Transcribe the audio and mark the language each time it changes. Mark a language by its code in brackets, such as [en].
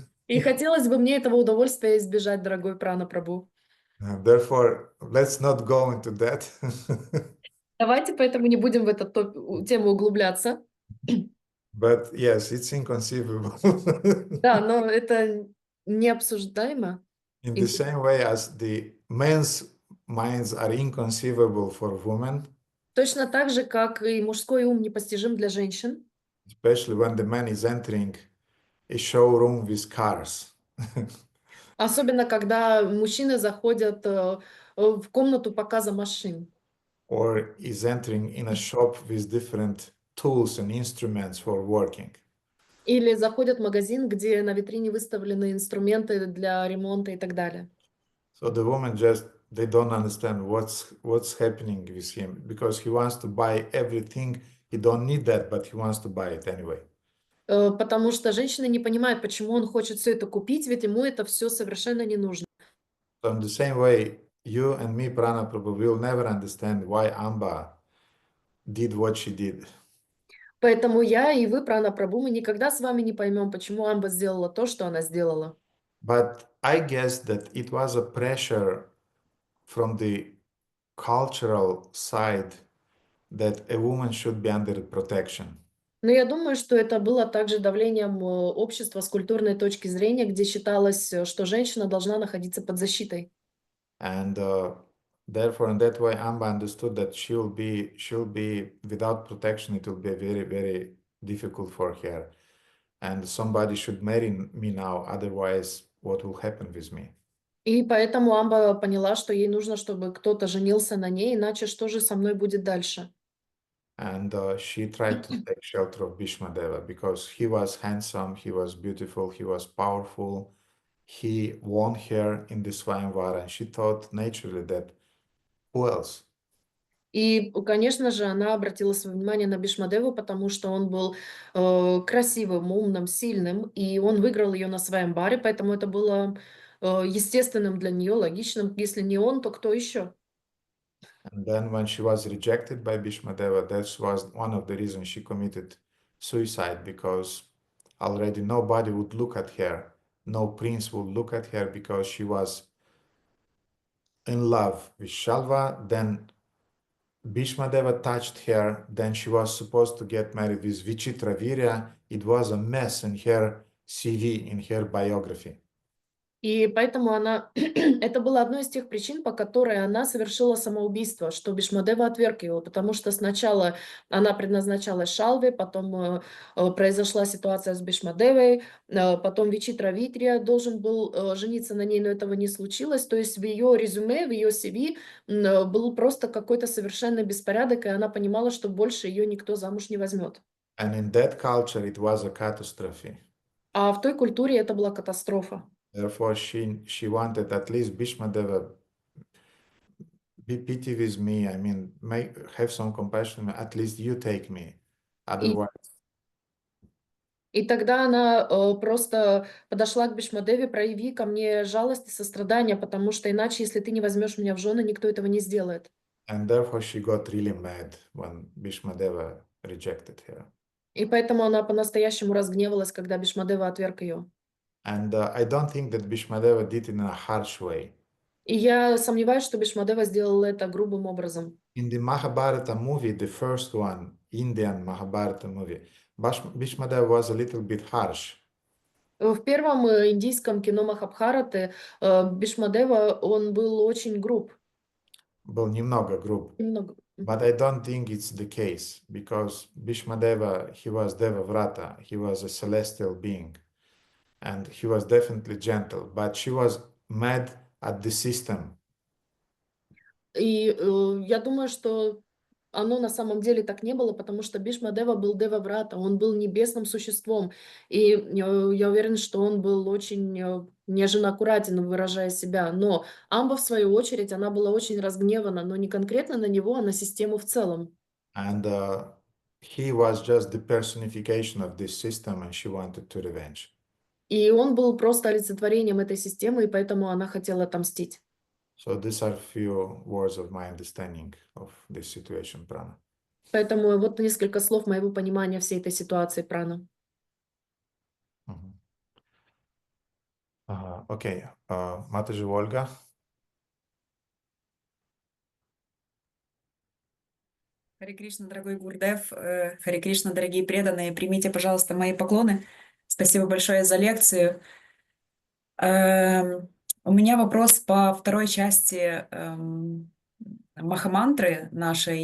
[ru] И хотелось бы мне этого удовольствия избежать, дорогой Прана Прабhu. [en] Therefore, let's not go into that. [ru] Давайте поэтому не будем в эту тему углубляться. [en] But yes, it's inconceivable. [ru] Да, но это необсуждаемо. [en] In the same way as the men's minds are inconceivable for women. [ru] Точно так же, как и мужской ум непостижим для женщин. [en] Especially when the man is entering a showroom with cars. [ru] Особенно, когда мужчины заходят в комнату показа машин. [en] Or is entering in a shop with different tools and instruments for working. [ru] Или заходят в магазин, где на витрине выставлены инструменты для ремонта и так далее. [en] So the woman just, they don't understand what's happening with him because he wants to buy everything. He don't need that, but he wants to buy it anyway. [ru] Потому что женщины не понимают, почему он хочет все это купить, ведь ему это все совершенно не нужно. [en] So in the same way, you and me, Prana Prabhu, will never understand why Amba did what she did. [ru] Поэтому я и вы, Прана Прабху, мы никогда с вами не поймем, почему Амба сделала то, что она сделала. [en] But I guess that it was a pressure from the cultural side that a woman should be under protection. [ru] Но я думаю, что это было также давлением общества с культурной точки зрения, где считалось, что женщина должна находиться под защитой. [en] And therefore, in that way, Amba understood that she'll be without protection. It will be very, very difficult for her. And somebody should marry me now, otherwise, what will happen with me? [ru] И поэтому Амба поняла, что ей нужно, чтобы кто-то женился на ней, иначе что же со мной будет дальше? [en] And she tried to take shelter of Bhīṣmadeva because he was handsome, he was beautiful, he was powerful. He won her in the Swayamvara, and she thought naturally that who else? [ru] И, конечно же, она обратила свое внимание на Бhīṣmadevу, потому что он был красивым, умным, сильным, и он выиграл ее на своем баре, поэтому это было естественным для нее, логичным. Если не он, то кто еще? [en] And then when she was rejected by Bhīṣmadeva, that was one of the reasons she committed suicide, because already nobody would look at her. No prince would look at her because she was in love with Shalva. Then Bhīṣmadeva touched her. Then she was supposed to get married with Vichitravirya. It was a mess in her CV, in her biography. [ru] И поэтому она, это было одной из тех причин, по которой она совершила самоубийство, что Бhīṣmadeva отверг его, потому что сначала она предназначалась Шалве, потом произошла ситуация с Бhīṣmadevой, потом Vichitravirya должен был жениться на ней, но этого не случилось, то есть в ее резюме, в ее CV был просто какой-то совершенный беспорядок, и она понимала, что больше ее никто замуж не возьмет. [en] And in that culture, it was a catastrophe. [ru] А в той культуре это была катастрофа. [en] Therefore, she wanted at least Bhīṣmadeva, be pity with me. I mean, have some compassion. At least you take me. Otherwise, [ru] И тогда она просто подошла к Бhīṣmadevе: прояви ко мне жалость и сострадание, потому что иначе, если ты не возьмешь меня в жены, никто этого не сделает. [en] and therefore she got really mad when Bhīṣmadeva rejected her. [ru] И поэтому она по-настоящему разгневалась, когда Bhīṣmadeva отверг ее. [en] And I don't think that Bhīṣmadeva did it in a harsh way. [ru] И я сомневаюсь, что Bhīṣmadeva сделала это грубым образом. [en] In the Mahabharata movie, the first one, Indian Mahabharata movie, Bhīṣmadeva was a little bit harsh. [ru] В первом индийском кино Махабхараты Bhīṣmadeva, он был очень груб. Был немного груб. Немного. [en] But I don't think it's the case, because Bhīṣmadeva, he was Devavrata, he was a celestial being, and he was definitely gentle, but she was mad at the system. [ru] И я думаю, что оно на самом деле так не было, потому что Bhīṣmadeva был Дева-брата, он был небесным существом. И я уверен, что он был очень нежно аккуратен, выражая себя. Но Амба, в свою очередь, она была очень разгневана, но не конкретно на него, а на систему в целом. [en] And he was just the personification of this system, and she wanted to revenge. [ru] И он был просто олицетворением этой системы, и поэтому она хотела отомстить. [en] So these are few words of my understanding of this situation, Prana. [ru] Поэтому вот несколько слов моего понимания всей этой ситуации, Прана. Окей, Mataji Olga. Харе Кришна, дорогой Гурдев, Харе Кришна, дорогие преданные, примите, пожалуйста, мои поклоны. Спасибо большое за лекцию. У меня вопрос по второй части махамантры нашей.